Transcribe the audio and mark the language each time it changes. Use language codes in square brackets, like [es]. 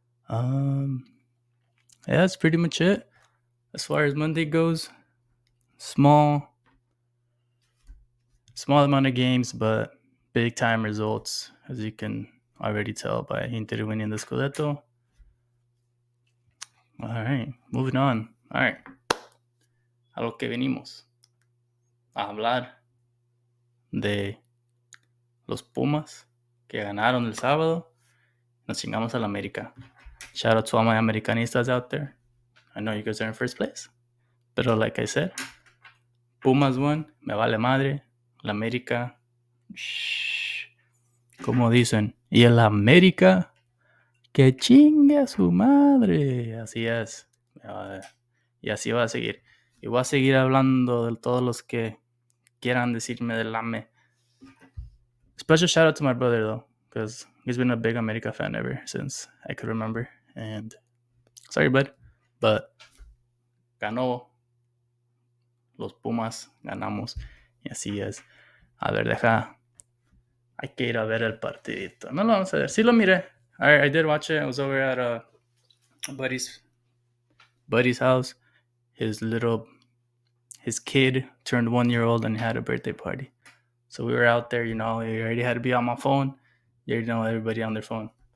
[en] Yeah, that's pretty much it. As far as Monday goes, small amount of games, but big time results, as you can already tell by Inter winning the Scudetto. All right, moving on. [es] All right, a lo que venimos a hablar de los Pumas que ganaron el sábado. Nos chingamos al América. [en] Shout out to all my Americanistas out there. I know you guys are in first place. [es] Pero [en] like I said, Pumas won, [es] me vale madre. La América, shh, como dicen, y el América, que chingue a su madre. Así es. Y así va a seguir. Y voy a seguir hablando de todos los que quieran decirme del AME. [en] Special shout out to my brother though, because he's been a big America fan ever since I could remember. And sorry, bud, but [es] ganó los Pumas, ganamos. Y así es. A ver, hay que ir a ver el partidito. No lo vamos a ver. Sí lo miré. [en] I did watch it. I was over at a buddy's house. His kid turned 1 year old and had a birthday party. So we were out there, you already had to be on my phone. You already know everybody on their phone.